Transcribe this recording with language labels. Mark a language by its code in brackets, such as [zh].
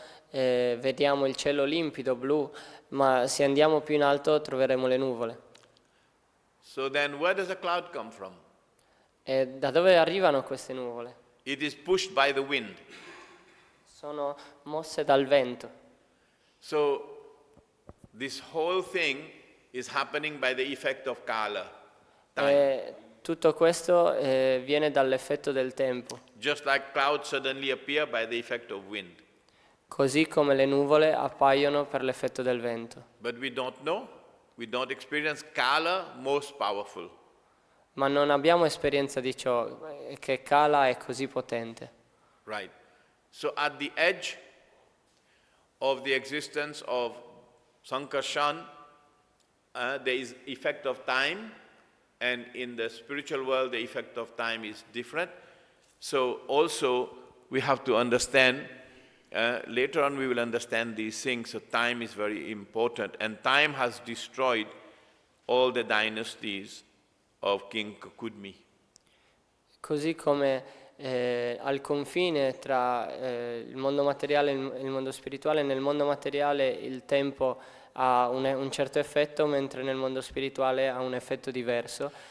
[it] vediamo il cielo limpido, blu, ma se andiamo più in alto troveremo le nuvole. [en] So then where does the cloud come from? [it] E da dove arrivano queste nuvole? [en] It is pushed by the wind. [it] Sono mosse dal vento. [en] So this whole thing is happening by the effect of kala, time. [it] E tutto questo viene dall'effetto del tempo, [en] Just like clouds suddenly appear by the effect of wind. [it] così come le nuvole appaiono per l'effetto del vento. [en] But we don't know. We don't experience kala most powerful. [it] Ma non abbiamo esperienza di ciò, che Kala è così potente. [en] Right. So at the edge of the existence of Sankarshan, there is effect of time, and in the spiritual world the effect of time is different. So also we have to understand, later on we will understand these things, so time is very important, and time has destroyed all the dynasties of King Kudmi. [it] Così come al confine tra il mondo materiale e il mondo spirituale, nel mondo materiale il tempo ha un certo effetto, mentre nel mondo spirituale ha un effetto diverso.